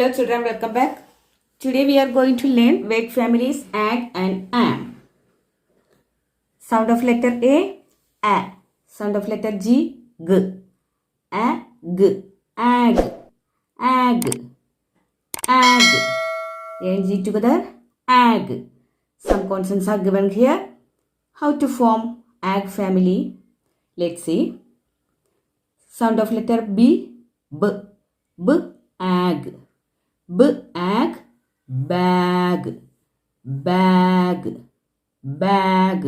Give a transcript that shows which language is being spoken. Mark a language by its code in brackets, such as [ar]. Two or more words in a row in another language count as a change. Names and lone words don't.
[en] children, welcome back. Today we are going to learn word families ag and am. Sound of letter A. Sound of letter G, G. Ag, ag, ag, ag. A and G together, ag. Some consonants are given here. How to form ag family? Let's see. Sound of letter B, B, B, ag. B, ag, bag, bag, bag.